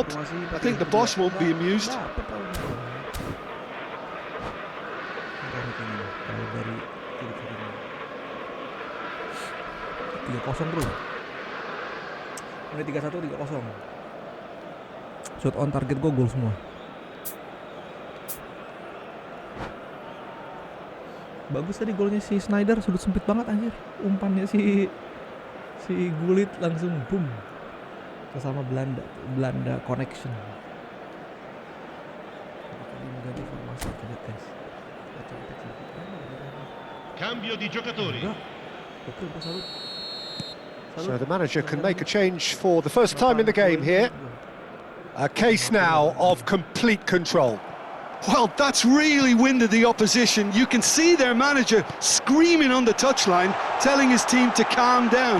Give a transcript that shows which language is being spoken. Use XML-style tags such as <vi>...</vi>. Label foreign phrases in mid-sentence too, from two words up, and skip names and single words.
<en>I think the boss won't be amused.</en> <id>Bro. Menit 3-1, 3-0.</id> <en>Shot on target</en> <id>gue gol semua. Bagus tadi golnya si Sneijder, sudut sempit banget anjir. Umpannya si Gullit langsung boom ke sama Belanda connection. Ganti formasi lihat guys.</id> <it>Cambio di giocatori.</it> <id>Oke, salut.</id> <en>So the manager can make a change for the first time in the game here. A case now of complete control. Well, that's really winded the opposition. You can see their manager screaming on the touchline, telling his team to calm down.</en>